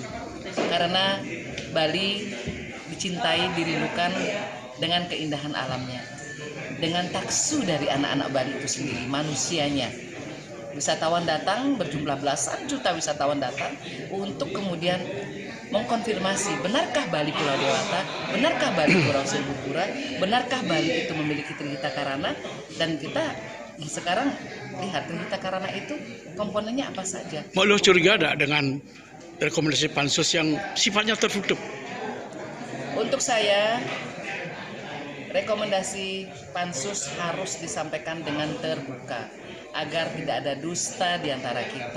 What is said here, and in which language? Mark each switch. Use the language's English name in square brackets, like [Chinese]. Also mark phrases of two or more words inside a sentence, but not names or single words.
[Indonesian] Karena Bali dicintai, dirindukan dengan keindahan alamnya, dengan taksu dari anak-anak Bali itu sendiri, manusianya. Wisatawan datang, berjumlah belasan juta wisatawan datang untuk kemudian mengkonfirmasi, benarkah Bali Pulau Dewata, benarkah Bali Pulau Sebukura, benarkah Bali itu memiliki Trihita Karana, dan kita sekarang lihat Trihita Karana itu komponennya apa saja. Mau curiga ada dengan rekomendasi Pansus yang sifatnya tertutup? Untuk saya, rekomendasi Pansus harus disampaikan dengan terbuka agar tidak ada dusta di antara kita.